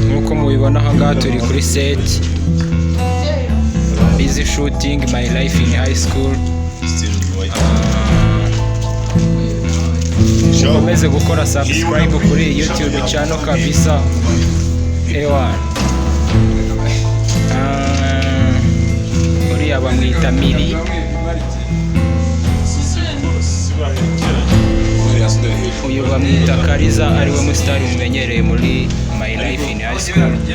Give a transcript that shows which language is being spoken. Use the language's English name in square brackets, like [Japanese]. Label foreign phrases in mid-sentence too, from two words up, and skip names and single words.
[Kinyarwanda] Uko mubibona aha ngaha turi kuri set, [English] busy shooting my life in high school. [Kinyarwanda] Mukomeze gukora subscribe kuri YouTube channel kabisa. Ewa uriya bamwita Miri, uyu bamwita Kariza, ariwe musitari mumenyereye muri my life in high school.